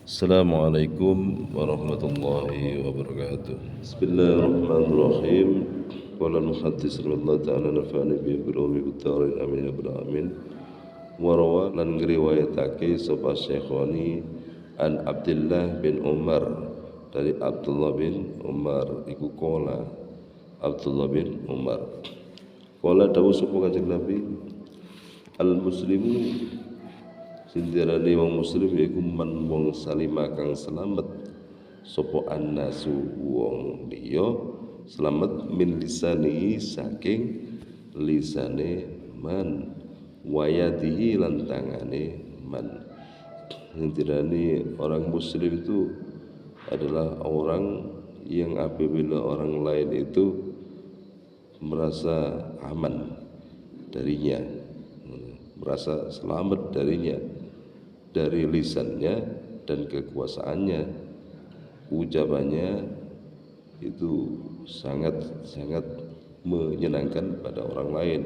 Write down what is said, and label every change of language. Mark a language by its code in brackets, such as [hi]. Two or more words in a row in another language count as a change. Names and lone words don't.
[ar] السلام عليكم ورحمة الله وبركاته. بسم الله الرحمن الرحيم. قال المحدث رحمه الله تعالى نفعني بعلومه بدارين آمين يا رب العالمين. [jv] Wa rawa lan ngriwayatake sapa Syekhoni an Abdullah bin Umar dari Abdullah bin Umar iku qala Abdullah bin Umar. Qala dawuh sapa Kanjeng Nabi al-muslimu sindirane wong muslim yaiku man [ar] wong salima [jv] kang selamat sapa [ar] الناس [jv] wong liya selamat [ar] من لسانه [jv] saking lisane [ar] من ويده [jv] lan tangane man. [id] Sindirane orang muslim itu adalah orang yang apabila orang lain itu merasa aman darinya, merasa selamat darinya, dari lisannya dan kekuasaannya, ucapannya itu sangat menyenangkan pada orang lain.